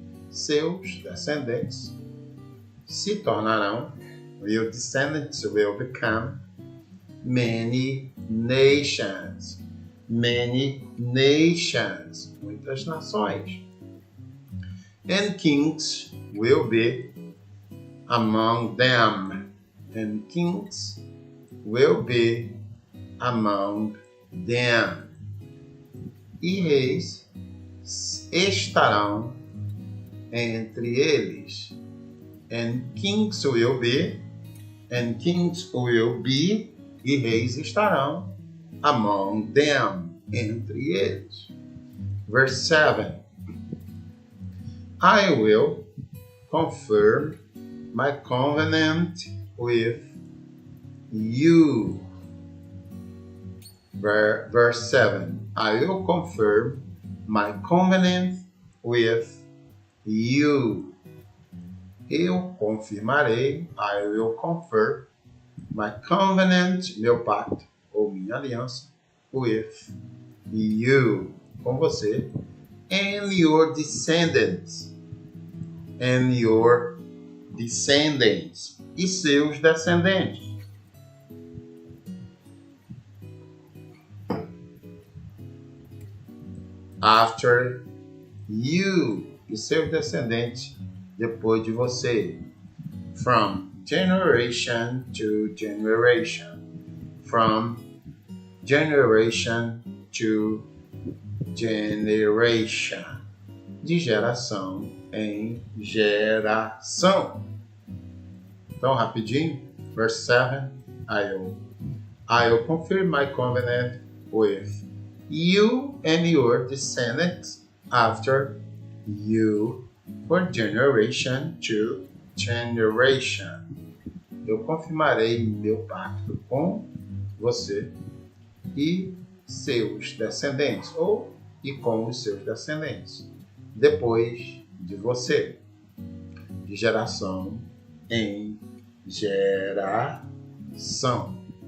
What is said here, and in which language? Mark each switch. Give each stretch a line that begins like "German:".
Portuguese: Seus descendentes se tornarão.
English: Your descendants will become many nations. Many nations.
Portuguese: Muitas nações.
English: And kings will be among them. And kings will be among them.
Portuguese: E reis estarão entre eles.
English: And kings will be,
Portuguese: e reis estarão
English: among them,
Portuguese: entre eles.
English: Verse 7. I will confirm my covenant with you. Verse 7. I will confirm my covenant with you.
Portuguese: Eu confirmarei,
English: I will confirm my covenant,
Portuguese: meu pacto, ou minha aliança,
English: with you,
Portuguese: com você,
English: and your descendants,
Portuguese: e seus descendentes.
English: After you,
Portuguese: e seus descendentes, depois de você.
English: From generation to generation. From generation to generation.
Portuguese: De geração em geração. Então, rapidinho.
English: Verse 7. I'll confirm my covenant with you and your descendants after you for generation to generation.
Portuguese: Eu confirmarei meu pacto com você e seus descendentes, e com os seus descendentes, depois de você, de geração em geração.